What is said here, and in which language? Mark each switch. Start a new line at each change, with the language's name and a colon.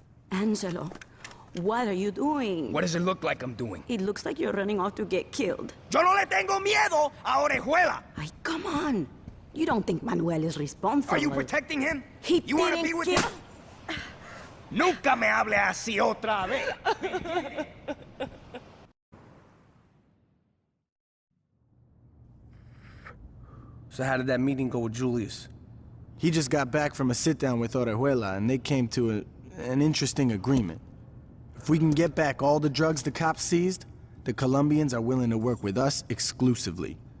English: Angelo, what are you doing? What does it look like I'm doing? It looks like you're running off to get killed.
Spanish: Yo no le tengo miedo a Orejuela.
English: Ay, come on. You don't think Manuel is responsible. Are you protecting him? He You want to be with him?
Spanish: Nunca me hable así otra vez.
English: So how did that meeting go with Julius? He just got back from a sit-down with Orejuela, and they came to an interesting agreement. If we can get back all the drugs the cops seized, the Colombians are willing to work with us exclusively.